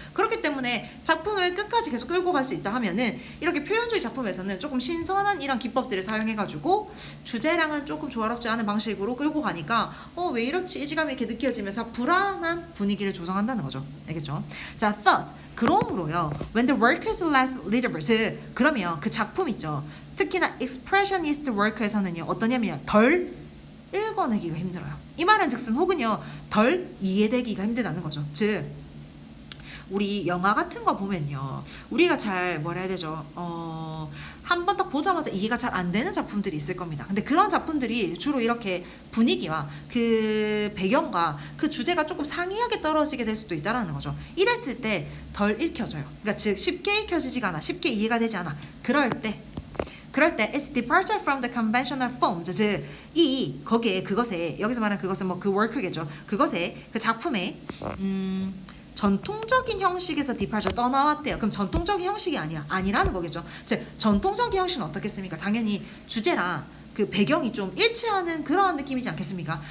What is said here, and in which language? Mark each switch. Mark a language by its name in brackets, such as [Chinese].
[Korean] 그렇기 때문에 작품을 끝까지 계속 끌고 갈 수 있다 하면은 이렇게 표현주의 작품에서는 조금 신선한 이런 기법들을 사용해가지고 주제랑은 조금 조화롭지 않은 방식으로 끌고 가니까 왜 이렇지? 이질감이 이렇게 느껴지면서 불안한 분위기를 조성한다는 거죠. 알겠죠? 자, thus 그러므로요. [English] When the work is less readable, [Korean] 그러면 그 작품 있죠. 특히나 expressionist work에서는요. 어떠냐면 덜 읽어내기가 힘들어요. 이 말은 즉슨 혹은요. 덜 이해되기가 힘들다는 거죠. 즉 우리 영화 같은 거 보면요. 우리가 잘 뭐라 해야 되죠? 한 번 딱 보자마자 이해가 잘 안 되는 작품들이 있을 겁니다. 근데 그런 작품들이 주로 이렇게 분위기와 그 배경과 그 주제가 조금 상이하게 떨어지게 될 수도 있다는 거죠. 이랬을 때 덜 읽혀져요. 그러니까 즉 쉽게 읽혀지지가 않아. 쉽게 이해가 되지 않아. 그럴 때 [English] it's departure from the conventional forms. [Korean] 즉, 거기에 그것에 여기서 말하는 그것은 뭐 그 work겠죠. 그것에 그 작품에 전통적인 형식에서 departure 떠나왔대요. 그럼 전통적인 형식이 아니라는 거겠죠. 즉 전통적인 형식은 어떻겠습니까? 당연히 주제랑 그 배경이 좀 일치하는 그런 느낌이지 않겠습니까?